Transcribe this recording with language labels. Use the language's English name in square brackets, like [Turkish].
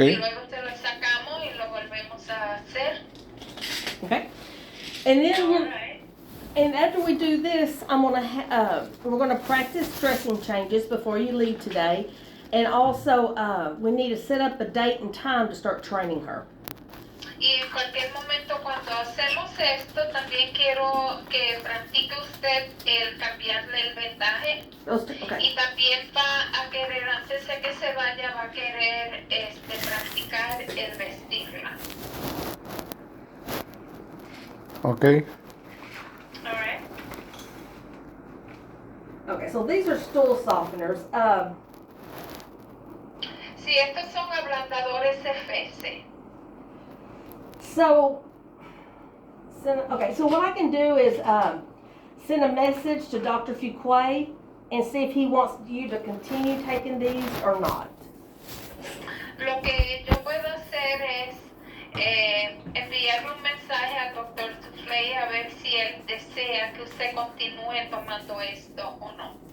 [Spanish] Y luego se lo sacamos y lo volvemos a hacer. [English] Okay. And then Alright. and after we do this, we're gonna practice dressing changes before you leave today, and also we need to set up a date and time to start training her. [Spanish] Y en cualquier momento cuando hacemos esto, también quiero que practique usted el cambiarle el vendaje. [English] Okay. [Spanish] Y también va a querer, antes de que se vaya, va a querer practicar el vestirla. [English] Ok. Alright. Okay. So these are stool softeners. [Spanish] Sí, estos son ablandadores FC. [English] So what I can do is send a message to Dr. Fuqua and see if he wants you to continue taking these or not. [Spanish] Lo que yo puedo hacer es enviarle un mensaje al doctor Soufflé a ver si él desea que usted continúe tomando esto o no.